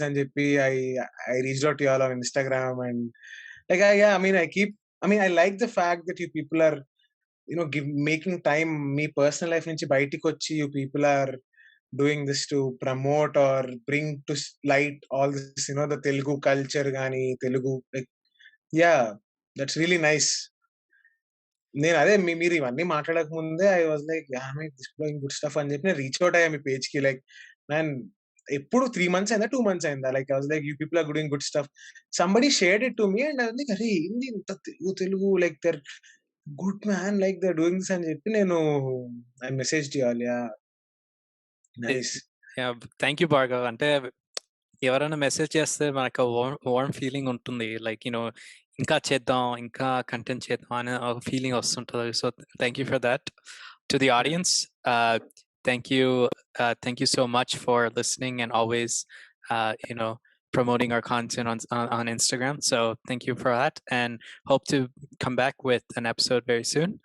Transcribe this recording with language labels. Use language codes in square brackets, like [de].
[en] And JP, I reached out to you all on Instagram, and like I like the fact that you people are making time. [te] Me personal life nunchi bayatiki vachi [en] you people are doing this to promote or bring to light all this, the Telugu culture [te] gaani, [en] Telugu, like that's really nice. [te] నేను అదే మీరు ఇవన్నీ మాట్లాడక ముందే [en] I was like good stuff [te] అని చెప్పి నేను reach out అయ్యా మీ పేజ్ కి. [en] like man [te] ఎప్పుడు 3 months అయిందా [en] 2 months అయిందా, like I was like you people are doing good stuff. Somebody shared it to me and I was like [te] అరే ఏంది ఇంత Telugu [en] like they're good man, like they're doing this [te] అని చెప్పి నేను [en] I messaged you all. Nice. Thank you Bhargav. [te] అంటే ఎవరైనా message చేస్తే మనకు వార్మ్ ఫీలింగ్ ఉంటుంది, లైక్ ఇంకా చేద్దాం, ఇంకా కంటెంట్ చేద్దాం అనే ఒక ఫీలింగ్ వస్తుంటుంది. [en] So thank you for that. To the audience, thank you so much for listening and always promoting our content on Instagram. So thank you for that, and hope to come back with an episode very soon.